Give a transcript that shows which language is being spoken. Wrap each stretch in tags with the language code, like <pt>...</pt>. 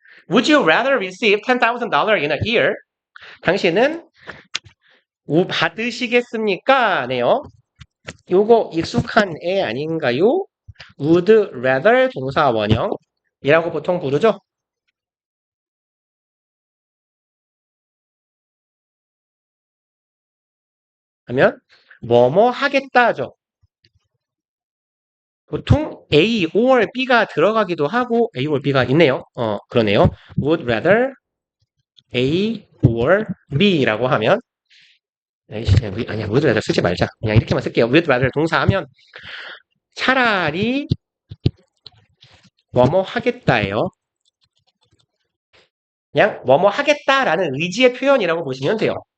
<en>Would you rather receive $10,000 in a year?</en> <ko>당신은 받으시겠습니까? 네요. 요거 익숙한 애 아닌가요? Would rather 동사 원형이라고 보통 부르죠? 하면 뭐뭐 하겠다죠. 보통 A or B가 들어가기도 하고 A or B가 있네요. 그러네요. Would rather A or B라고 하면 아니야, would rather 쓰지 말자. 그냥 이렇게만 쓸게요. would rather 동사하면 차라리 뭐뭐 하겠다예요. 그냥 뭐뭐 하겠다라는 의지의 표현이라고 보시면 돼요.</ko>